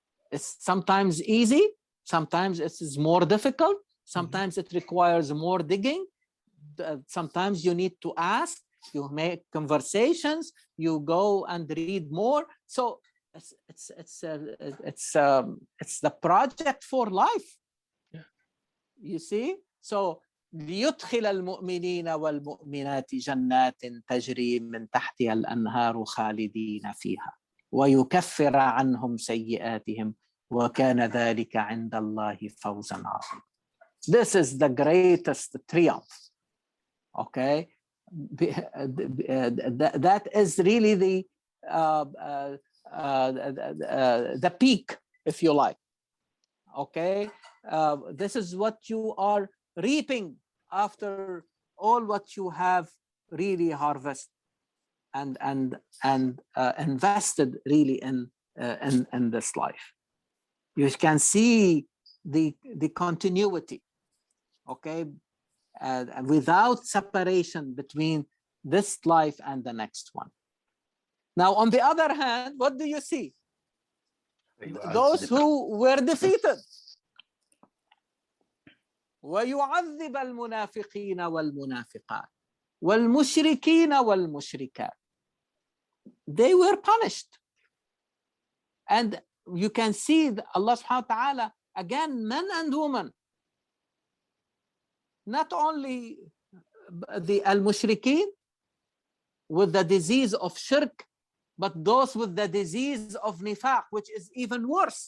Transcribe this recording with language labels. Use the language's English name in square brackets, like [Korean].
[English] It's sometimes easy, sometimes it is more difficult, sometimes it requires more digging, sometimes you need to ask, you make conversations, you go and read more. So it's the project for life. Yeah. You see, so [Arabic] ليدخل المؤمنين والمؤمنات جنات تجري من تحتها الأنهار خالدين فيها ويكفر عنهم سيئاتهم وكان ذلك عند الله فوزا عظيما. [English] This is the greatest triumph. Okay, that is really the peak, if you like. Okay, this is what you are reaping after all what you have really harvested and invested really in this life. You can see the continuity, okay, without separation between this life and the next one. Now, on the other hand, what do you see? Those who were defeated. [Arabic] ويعذب المنافقين والمنافقات والمشركين والمشركات. [English] They were punished. And you can see Allah subhanahu wa ta'ala, again, men and women, not only the al-mushrikeen with the disease of shirk, but those with the disease of nifaq, which is even worse.